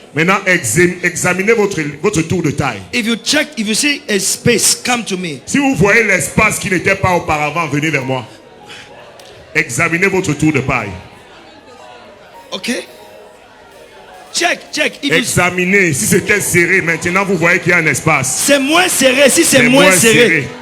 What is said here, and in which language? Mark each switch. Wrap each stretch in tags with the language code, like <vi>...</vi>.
<fr>Maintenant, examinez votre tour de taille.</fr> <en>If you see a space, come to me.</en> <fr>Si vous voyez l'espace qui n'était pas auparavant, venez vers moi. Examinez votre tour de taille.</fr> <en>Okay? Check. If you,</en> <fr>Examinez. Si c'était serré, maintenant vous voyez qu'il y a un espace. c'est moins serré, si c'est moins serré.</fr>